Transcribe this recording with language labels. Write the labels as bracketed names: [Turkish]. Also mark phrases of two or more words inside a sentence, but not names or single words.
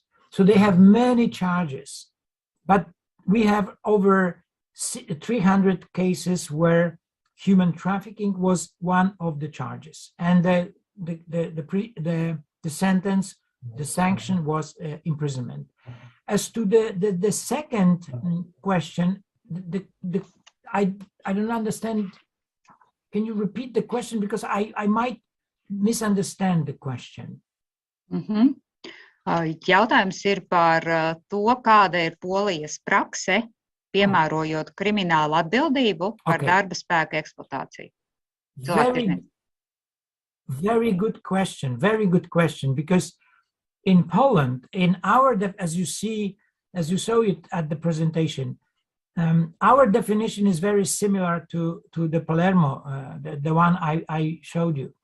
[English] So they have many charges, but we have over 300 cases where human trafficking was one of the charges, and the sentence, the sanction was imprisonment. As to the second question, I don't understand. Can you repeat the question, because I might misunderstand the question? [Latvian] Jautājums ir par to, kāda ir Polijas prakse, piemērojot kriminālu atbildību par darba spēka eksploatāciju. [English] Very good question, because in Poland, in our, as you saw it at the presentation, our definition is very similar to the Palermo, the one I showed you.